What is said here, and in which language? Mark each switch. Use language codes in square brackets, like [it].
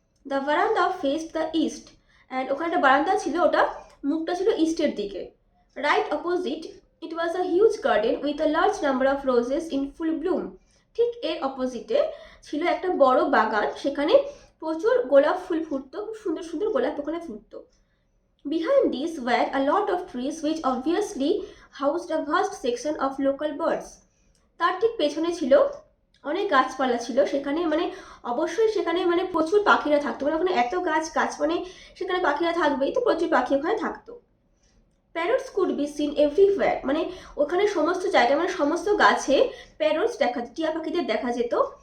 [en] the veranda faced the east, [bn] and ওখানে একটা বারান্দা ছিল, ওটা মুখটা ছিল ইস্টের দিকে। [en] Right opposite it was a huge garden with a large number of roses in full bloom. [bn] ঠিক এর অপোজিটে ছিল একটা বড় বাগান, সেখানে প্রচুর গোলাপ ফুল ফুটতো, খুব সুন্দর সুন্দর গোলাপ ওখানে ফুটতো। [en] Behind these were a lot of trees which obviously housed a vast section of local birds. [bn] তার ঠিক পেছনে ছিল অনেক গাছপালা ছিল, সেখানে মানে অবশ্যই সেখানে মানে প্রচুর পাখিরা থাকতো, মানে ওখানে এত গাছ মানে সেখানে পাখিরা থাকবেই, তো প্রচুর পাখি ওখানে থাকতো। [en] parrots could be seen everywhere, [bn] মানে ওখানে সমস্ত জায়গায়, মানে সমস্ত গাছে প্যারটস টিয়া পাখিদের দেখা যেত।